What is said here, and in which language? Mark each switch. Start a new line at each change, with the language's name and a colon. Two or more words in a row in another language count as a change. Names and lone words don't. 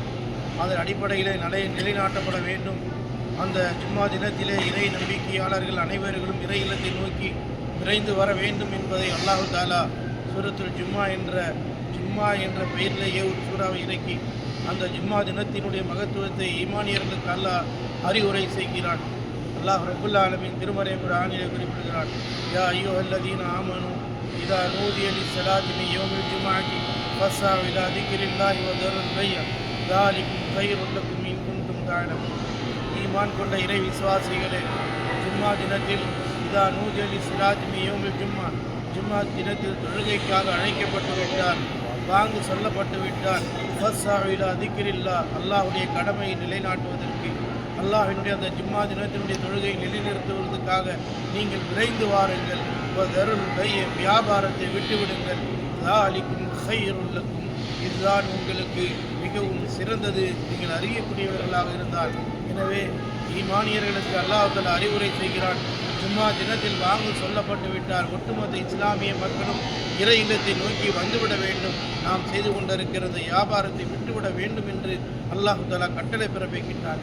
Tamil: அதன் அடிப்படையில் நிலைநாட்டப்பட வேண்டும். அந்த ஜும்மா தினத்திலே இறை நம்பிக்கையாளர்கள் அனைவர்களும் இறை இல்லத்தை நோக்கி விரைந்து வர வேண்டும் என்பதை
Arabic: الله تعالى
Tamil: சூரத்துல் ஜும்மா என்ற பெயரிலேயே ஒரு சூறாவை இறக்கி அந்த ஜும்மா தினத்தினுடைய மகத்துவத்தை ஈமானியர்களுக்கு அல்லாஹ் அறிவுரை செய்கிறான்.
Arabic: الله رب العالمين
Tamil: திருமறை குர்ஆனிலே குறிப்பிடுகிறான்:
Arabic: يا أيها الذين آمنوا إذا نودي للصلاة من يوم الجمعة فاسعوا إلى ذكر الله وذروا البيع ذَلِكُمْ خَيْرٌ لَكُمْ إِن كُنتُمْ تَعْلَمُونَ.
Tamil: ஈமான் கொண்ட இறை விசுவாசிகளே, ஜும்மா தினத்தில்
Arabic: إذا نودي للصلاة من يوم
Tamil: ஜும்மா தினத்தில் தொழுகைக்காக அழைக்கப்பட்டு விட்டார், வாங்கு சொல்லப்பட்டு விட்டார்.
Arabic: فاسعوا إلى ذكر الله,
Tamil: அல்லாஹ்வுடைய கடமையை நிலைநாட்டுவதற்கு, அல்லாஹ்வினுடைய அந்த ஜும்மா தினத்தினுடைய தொழுகையை நிலைநிறுத்துவதற்காக நீங்கள் விரைந்து வாருங்கள்.
Arabic: ذروا البيع,
Tamil: வியாபாரத்தை விட்டுவிடுங்கள்.
Arabic: ذَلِكُمْ خَيْرٌ لَكُمْ,
Tamil: இதுதான் உங்களுக்கு மிகவும் சிறந்தது, நீங்கள் அறியக்கூடியவர்களாக இருந்தால். எனவே ஈமானியர்களுக்கு
Arabic: الله تعالى
Tamil: அறிவுரை செய்கிறான். ஜும்மா தினத்தில் வாங்கு சொல்லப்பட்டு விட்டால் ஒட்டுமொத்த இஸ்லாமிய மக்களும் இறை இல்லத்தை நோக்கி வந்துவிட வேண்டும். நாம் செய்து கொண்டிருக்கிறது வியாபாரத்தை விட்டுவிட வேண்டும் என்று
Arabic: الله تعالى
Tamil: கட்டளை பிறப்பிக்கின்றான்.